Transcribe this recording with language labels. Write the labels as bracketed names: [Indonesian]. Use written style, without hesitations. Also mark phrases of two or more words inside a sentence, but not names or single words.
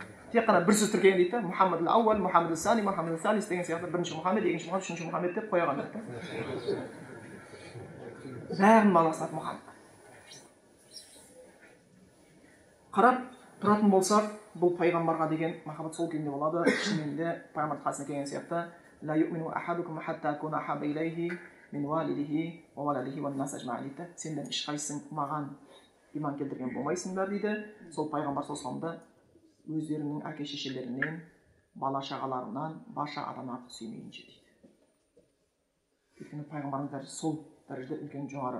[Kazakh] Тек қана бір сөз тіркеген дейді. Мұхаммед ал-Ауал, Мұхаммед ал-Сани, Мұхаммед ал-Салис деген сияқты бірінші Мұхаммед, екінші Мұхаммед, үшінші Мұхаммед деп қойған дейді. Бәрінің баласы аты Мұхаммед. Қарап тұратын болсақ, бұл пайғамбарға деген махаббат сол күйінде болады. Шынымен де пайғамбар қасына келген сияқты [Arabic] لا يؤمن أحدكم حتى أكون أحب إليه من والده وولده والناس أجمعين [Kazakh] дейді. Сендер ешқайсың маған иман келтірген болмайсыңдар дейді. Сол пайғамбар саллаллаху өздерінің әке шешелерінен, бала шағаларынан барша адам артық сүймейінше дейді. Өйткені пайғамбардың дәрежесі сол дәрежеде үлкен жоғары.